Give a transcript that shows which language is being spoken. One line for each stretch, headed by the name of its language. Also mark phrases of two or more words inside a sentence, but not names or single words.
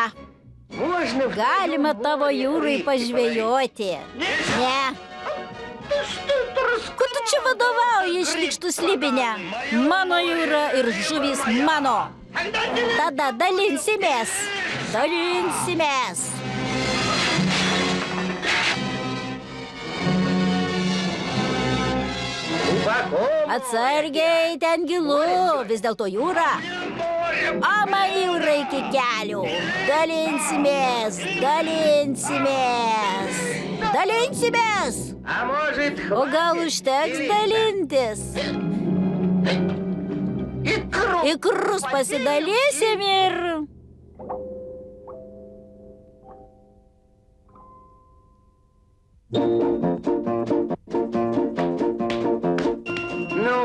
Russian: Можно... в-
Lithuanian: Galima tavo jūrai pažvejoti. Ne. Ko tu čia vadovauji, šlykštų slibinę? Mano jūra ir žuvis mano. Tada dalinsimės. Dalinsimės.
Russian: Глубоко
Lithuanian: Atsargiai, ten gilu, vis dėlto jūra. Ama jūra iki kelių. Dalinsimės, dalinsimės. Dalinsimės.
Russian: А может,
Lithuanian: O gal užteks dalintis?
Russian: икру?
Lithuanian: Ikrus pasidalysim ir...
Russian: Ну,